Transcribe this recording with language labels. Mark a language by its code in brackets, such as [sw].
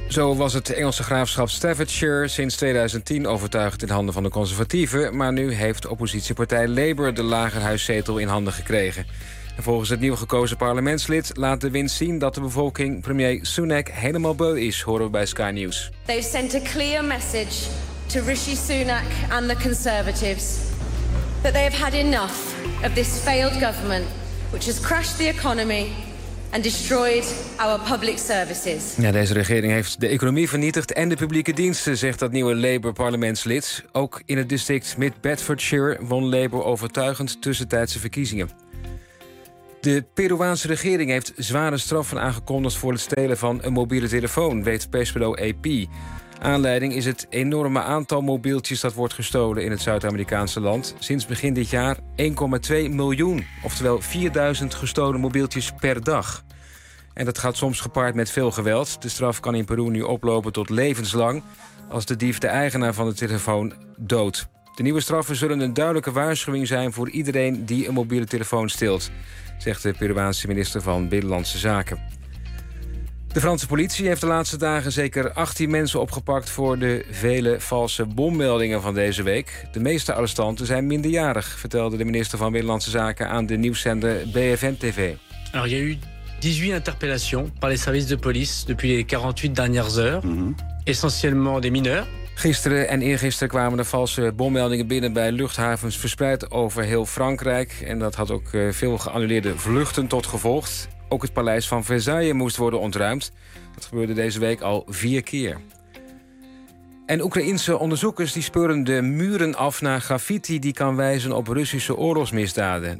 [nl] Zo was het Engelse graafschap Staffordshire sinds 2010 overtuigd in handen van de conservatieven, maar nu heeft oppositiepartij Labour de lagerhuiszetel in handen gekregen. En volgens het nieuw gekozen parlementslid laat de wind zien dat de bevolking premier Sunak helemaal beu is, horen we bij Sky News. [en] They've sent a clear message to Rishi Sunak and the Conservatives that they have had enough of this failed government, which has crashed the economy and destroyed our public services. [nl] Ja, deze regering heeft de economie vernietigd en de publieke diensten, zegt dat nieuwe Labour-parlementslid. Ook in het district Mid-Bedfordshire won Labour overtuigend tussentijdse verkiezingen. De Peruaanse regering heeft zware straffen aangekondigd voor het stelen van een mobiele telefoon, weet persbureau AP. Aanleiding is het enorme aantal mobieltjes dat wordt gestolen in het Zuid-Amerikaanse land. Sinds begin dit jaar 1,2 miljoen, oftewel 4000 gestolen mobieltjes per dag. En dat gaat soms gepaard met veel geweld. De straf kan in Peru nu oplopen tot levenslang als de dief de eigenaar van de telefoon doodt. De nieuwe straffen zullen een duidelijke waarschuwing zijn voor iedereen die een mobiele telefoon steelt, zegt de Peruaanse minister van Binnenlandse Zaken. De Franse politie heeft de laatste dagen zeker 18 mensen opgepakt voor de vele valse bommeldingen van deze week. De meeste arrestanten zijn minderjarig, vertelde de minister van Binnenlandse Zaken aan de nieuwszender BFM TV. Er zijn [fr] 18 interpellations par les services de police depuis les 48 dernières heures, essentiellement des mineurs. [nl] Gisteren en eergisteren kwamen er valse bommeldingen binnen bij luchthavens verspreid over heel Frankrijk en dat had ook veel geannuleerde vluchten tot gevolg. Ook het paleis van Versailles moest worden ontruimd. Dat gebeurde deze week al 4 keer. En Oekraïense onderzoekers die speuren de muren af naar graffiti die kan wijzen op Russische oorlogsmisdaden.